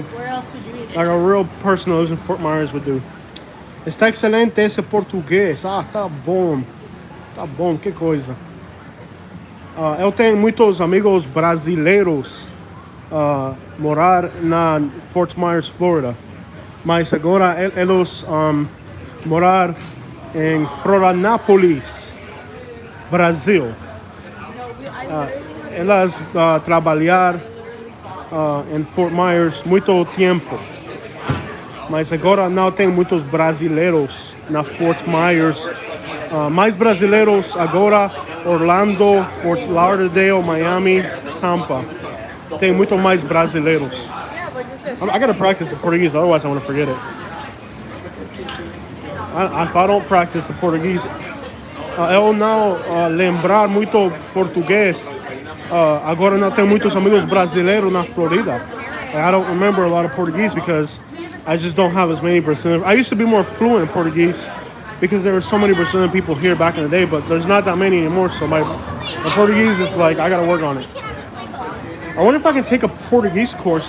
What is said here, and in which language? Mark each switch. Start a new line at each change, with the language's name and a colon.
English: Where else would you eat it? Like a real person that lives in Fort Myers would do.
Portuguese: Está excelente esse português. Ah, tá bom. Tá bom, que coisa. Eu tenho muitos amigos brasileiros morar na Fort Myers, Florida. Mas agora eles morar em Florianópolis, Brasil. Elas trabalhar em Fort Myers muito tempo. Mas agora não tem muitos brasileiros na Fort Myers. Mais brasileiros agora Orlando, Fort Lauderdale, Miami, Tampa. Tem muito mais brasileiros.
English: I gotta practice the Portuguese, otherwise I'm gonna forget it. If I don't practice the Portuguese,
Portuguese: eu não lembrar muito português. Agora não tenho muitos amigos brasileiros na Florida.
English: I don't remember a lot of Portuguese because I just don't have as many Brazilian. I used to be more fluent in Portuguese because there were so many Brazilian people here back in the day, but there's not that many anymore. So my Portuguese is like, I gotta work on it. I wonder if I can take a Portuguese course.